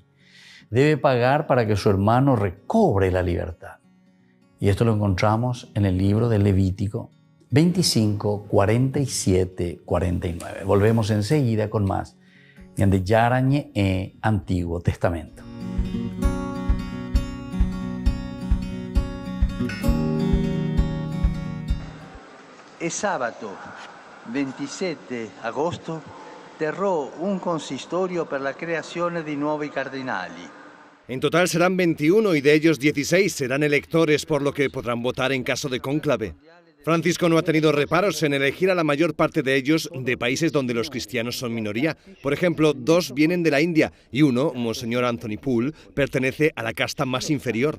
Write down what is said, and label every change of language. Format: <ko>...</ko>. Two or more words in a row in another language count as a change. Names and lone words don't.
<es>Debe pagar para que su hermano recobre la libertad. Y esto lo encontramos en el libro de Levítico 25, 47, 49. Volvemos enseguida con más de Yarañe Antiguo Testamento.</es> <it>E sabato 27 agosto terrò un consistorio per la creazione di nuovi cardinali.</it> <es>En total serán 21 y de ellos 16 serán electores, por lo que podrán votar en caso de cónclave. Francisco no ha tenido reparos en elegir a la mayor parte de ellos de países donde los cristianos son minoría. Por ejemplo, 2 vienen de la India y uno, Monseñor Anthony Poole, pertenece a la casta más inferior.</es>